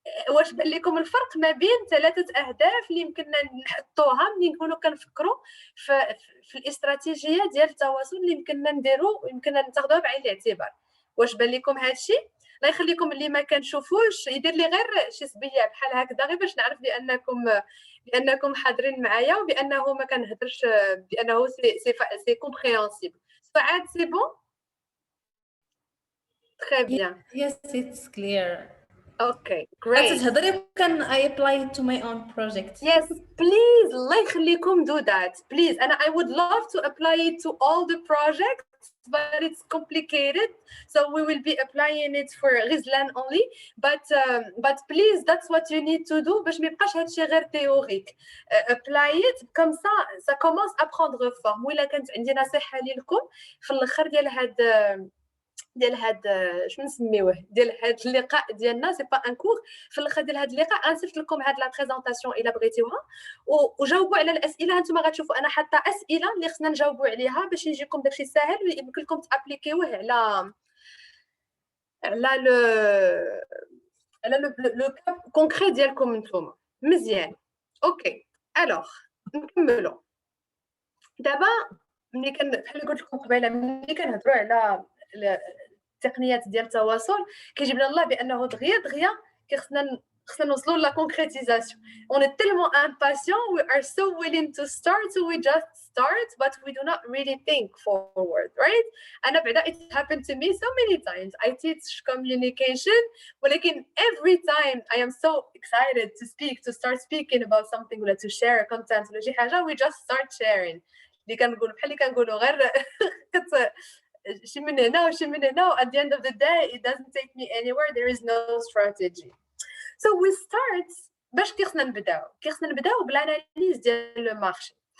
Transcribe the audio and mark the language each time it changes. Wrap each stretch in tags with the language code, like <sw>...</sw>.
<ar>واش بان لكم الفرق ما بين 3 اهداف اللي يمكننا نحطوها ملي نكونوا كنفكروا في الاستراتيجيه ديال التواصل اللي يمكننا نديرو ويمكننا ناخذوها بعين الاعتبار؟ واش بان لكم هادشي؟ الله يخليكم اللي ما كنشوفوش يدير لي غير شي صبيه بحال هكذا غير باش نعرف بانكم حاضرين معايا وبانه ما كنهضرش بانه سي كومبريهنسيبل.</ar> <fr>سعاد سي بون très bien.</fr> <en>Yes, it's clear. Okay, great. Can I apply it to my own project? Yes, please.</en> <ar>الله يخليكم</ar> <en>do that, please. And I would love to apply it to all the projects, but it's complicated. So we will be applying it for Rizlan only. But please, that's what you need to do.</en> <ar>باش ما يبقاش هادشي غير théorique.</ar> <en>Apply it</en> <fr>comme ça commence à prendre forme.</fr> <ar>وإلا كانت عندي نصيحة لكم في الآخر ديال هاد شنو نسميوه ديال هاد اللقاء ديالنا سي با ان كور في الاخر ديال هاد اللقاء غنصيفط لكم هاد لا بريزونطاسيون الا بغيتيوها وجاوبوا على الاسئله. هانتوما غتشوفوا انا حاطه اسئله اللي خصنا نجاوبوا عليها باش يجيكم داكشي ساهل ويمكن لكم تابليكيوه على لو كاب كونكري ديالكم نتوما. مزيان اوكي الوغ نكملوا دابا. ملي بحال اللي قلت لكم قبيله ملي كنهضروا على التقنيات ديال التواصل كيجيب لنا الله بانه دغيا خصنا نوصلوا لا كونكريتيزاسيون.</ar> <fr>on est tellement impatient,</fr> <en>we are so willing to start, so we just start, but we do not really think forward, right?</en> <ar>انا بعدا</ar> <en>it happened to me so many times. I teach communication ولكن every time I am so excited to start speaking about something ولا to share content</en> <ar>ولا شي حاجه</ar> <en>we just start sharing.</en> <ar>اللي كنقولوا بحال اللي كنقولوا غير شي من هنا وشي من هنا.</ar> <en>At the end of the day it doesn't take me anywhere. There is no strategy. So we start</en> <ar>باش خصنا نبداو بالاناليز ديال لو مارشي.</ar>